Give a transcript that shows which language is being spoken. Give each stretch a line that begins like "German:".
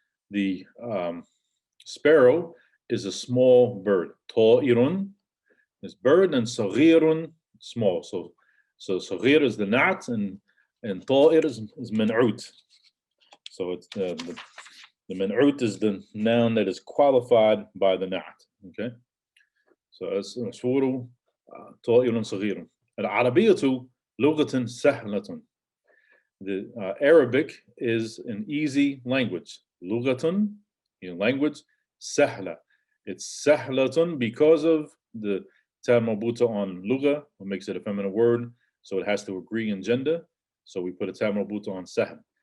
English: The sparrow is a small bird. طائر is bird and صغير small. So صغير is the na'at and طائر is منعوت. So it's the منعوت is the noun that is qualified by the na'at. Okay. So it's
Arabic: عصفور طائر صغير. العربية لغة سهلة.
English: The Arabic is an easy language. Lughatun, language. Sahla. It's sahlatun because of the ta marbuta on lugha, what makes it a feminine word. So it has to agree in gender. So we put a ta marbuta on sahl.